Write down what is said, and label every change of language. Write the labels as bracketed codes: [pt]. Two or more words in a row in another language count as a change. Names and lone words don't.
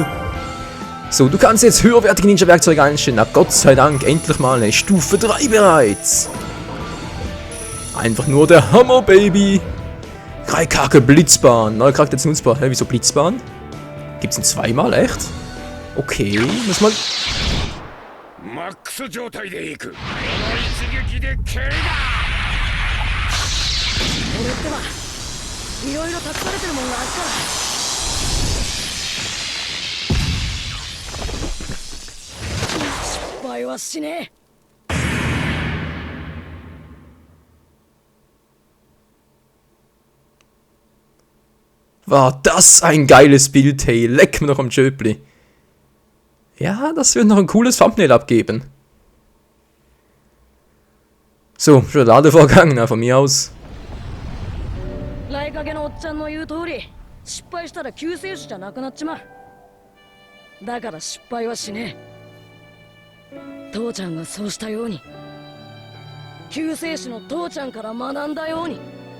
[de] So, du kannst jetzt höherwertige Ninja-Werkzeuge einstellen. Na Gott sei Dank, endlich mal eine Stufe 3 bereits. Einfach nur der Hammer, Baby. Raikage Blitzbahn. Neuer Charakter jetzt nutzbar. Hä, wieso Blitzbahn? Gibt's ihn zweimal, echt? Okay, muss man... [ja] マックス状態で行く。この一撃で蹴りだ。俺ってはいろいろ託されてるもんがあるから失敗はしねえ。 [de] War das ein geiles Bild, hey, leck mir noch am Schöpli. Ja, das wird noch ein cooles Thumbnail abgeben. So, schon der Ladevorgang, na, von mir aus. [ja] 雷影のおっちゃんの言う通り失敗したら救世主じゃなくなっちまう。だから失敗はしねえ。父ちゃんがそうしたように救世主の父ちゃんから学んだように。